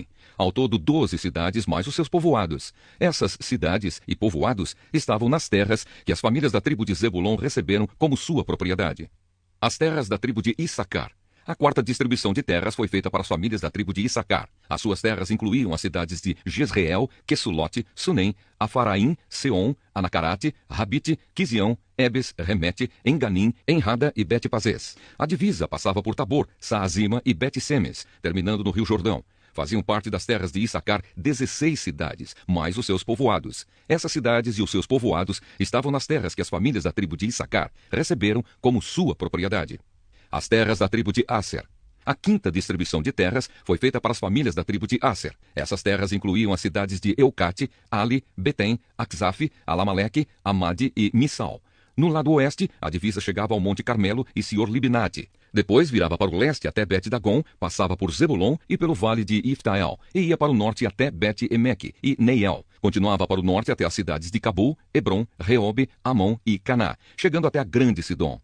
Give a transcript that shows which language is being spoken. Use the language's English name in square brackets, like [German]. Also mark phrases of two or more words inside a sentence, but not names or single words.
[Portuguese] Ao todo 12 cidades mais os seus povoados. Essas cidades e povoados estavam nas terras que as famílias da tribo de Zebulon receberam como sua propriedade. As terras da tribo de Issacar. A quarta distribuição de terras foi feita para as famílias da tribo de Issacar. As suas terras incluíam as cidades de Jezreel, Quesulote, Sunem, Afaraim, Seom, Anacarate, Rabite, Quizião, Ebes, Remete, Enganim, Enrada e Bet-Pazes. A divisa passava por Tabor, Saazima e Bet-Semes, terminando no Rio Jordão. Faziam parte das terras de Issacar 16 cidades, mais os seus povoados. Essas cidades e os seus povoados estavam nas terras que as famílias da tribo de Issacar receberam como sua propriedade. As terras da tribo de Asser. A quinta distribuição de terras foi feita para as famílias da tribo de Asser. Essas terras incluíam as cidades de Eucate, Ali, Betem, Aczaf, Alamaleque, Amade e Missal. No lado oeste, a divisa chegava ao Monte Carmelo e Sior-Libnate. Depois virava para o leste até Bet-Dagon, passava por Zebulon e pelo vale de Iftael, e ia para o norte até Bet-Emeque e Neiel. Continuava para o norte até as cidades de Cabul, Hebron, Reobe, Amon e Caná, chegando até a grande Sidom.